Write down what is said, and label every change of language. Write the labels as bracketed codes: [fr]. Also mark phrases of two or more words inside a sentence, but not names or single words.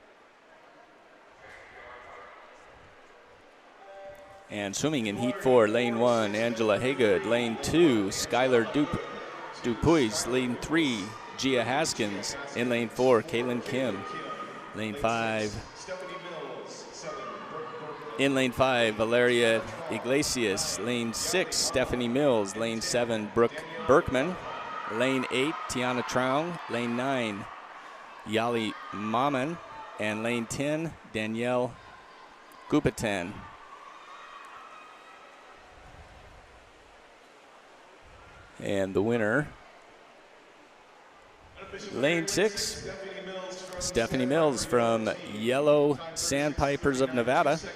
[en] And swimming in heat 4, lane 1, Angela Haygood. Lane 2, Skylar Dupuis. Lane 3, Gia Haskins. In lane 4, Kaylin Kim. Lane 5. In lane 5, Valeria Iglesias. Lane 6, Stephanie Mills. Lane 7, Brooke Berkman. Lane 8, Tiana Traung. Lane 9, Yali Maman. And lane 10, Danielle Gupatan. And the winner, lane 6, Stephanie Mills from Yellow Sandpipers of Nevada.